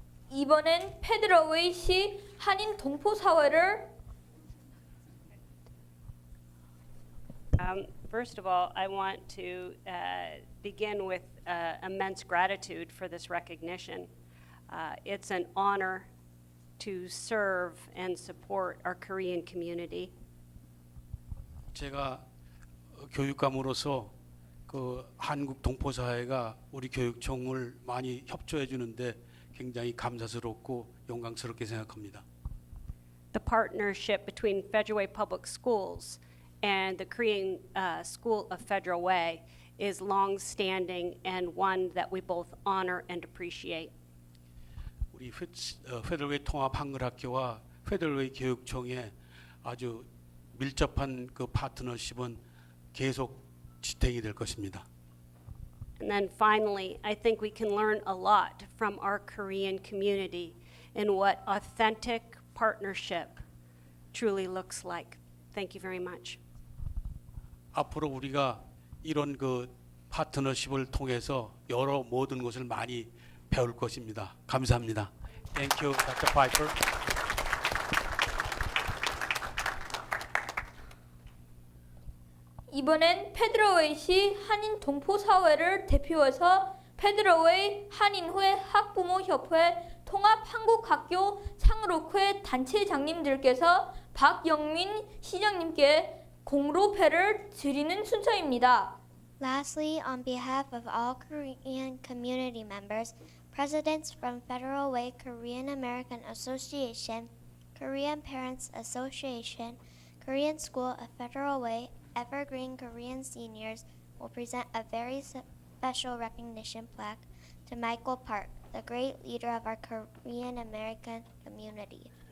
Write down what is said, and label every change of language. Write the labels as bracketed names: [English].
[Korean] 이번엔 페드러웨이시 한인 동포사회를 [English] First of all, I want to begin with immense gratitude for this recognition. It's an honor to serve and support our Korean community. [Korean] 제가 교육감으로서 그 한국 동포사회가 우리 교육청을 많이 협조해 주는데 굉장히 감사스럽고 영광스럽게 생각합니다. [English] The partnership between Federal Way Public Schools and the Korean School of Federal Way is long-standing and one that we both honor and appreciate. [Korean] 우리 페더럴웨이 통합 한글학교와 페더럴웨이 교육청의 아주 밀접한 그 파트너십은 계속 지탱이 될 것입니다. [English] And then finally, I think we can learn a lot from our Korean community in what authentic partnership truly looks like. Thank you very much. [Korean] 앞으로 우리가 이런 그 파트너십을 통해서 여러 모든 것을 많이 배울 것입니다. 감사합니다. [English] Thank you, Dr. Pfeiffer. [Korean] 이번엔 페드러웨이시 한인 동포사회를 대표해서 페드러웨이 한인회 학부모협회 통합한국학교 창록회 단체장님들께서 박영민 시장님께 공로패를 드리는 순서입니다. [English] Lastly, on behalf of all Korean community members, presidents from Federal Way Korean American Association, Korean Parents Association, Korean School of Federal Way, Evergreen Korean Seniors will present a very special recognition plaque to Michael Park, the great leader of our Korean American community.